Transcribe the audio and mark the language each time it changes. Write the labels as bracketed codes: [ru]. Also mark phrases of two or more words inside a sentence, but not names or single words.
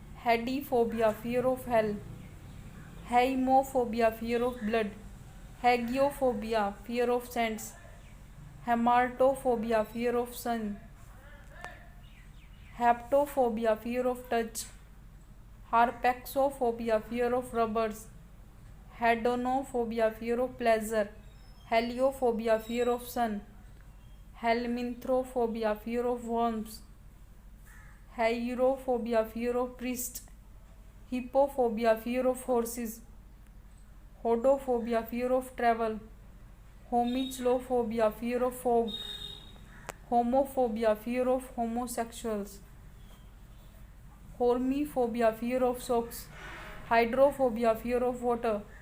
[en] Hadephobia, fear of hell. Haemophobia fear of blood, hagiophobia fear of saints, hamartophobia fear of sin, haptophobia fear of touch, harpaxophobia fear of robbers, hedonophobia fear of pleasure, heliophobia fear of sun, helminthophobia fear of worms, hierophobia fear of priests, hippophobia fear of horses, hodophobia fear of travel, homichlophobia fear of fog, homophobia fear of homosexuals, hormephobia fear of shock, hydrophobia fear of water,